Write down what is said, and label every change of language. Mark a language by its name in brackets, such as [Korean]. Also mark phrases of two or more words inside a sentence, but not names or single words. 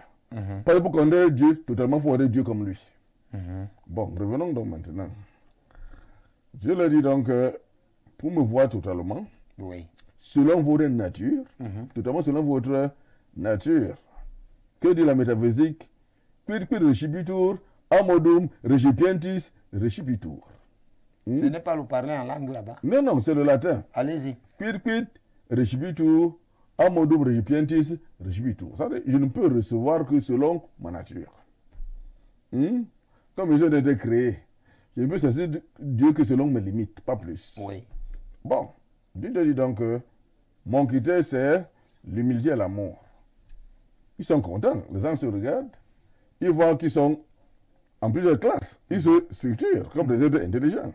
[French] Parce que pour connaître Dieu, totalement, il faut avoir Dieu comme lui. Bon, revenons donc maintenant. Dieu leur dit donc, pour me voir totalement, Oui. selon votre nature, totalement selon votre nature. Que dit la métaphysique? [Latin] Quid recipitur, amodum, recipientis, recipitur. [French] Ce n'est pas le parler en langue là-bas. Non, c'est le latin. Allez-y. [Latin] Quid recipitur, amodum, recipientis, recipitur. [French] Ça veut dire, je ne peux recevoir que selon ma nature. Comme je n'ai été créé, je ne peux saisir Dieu que selon mes limites, pas plus. Oui. Bon, Dieu te dit donc que mon critère, c'est l'humilité et l'amour. Ils sont contents, les gens se regardent, ils voient qu'ils sont en plusieurs classes, ils se structurent comme des êtres intelligents.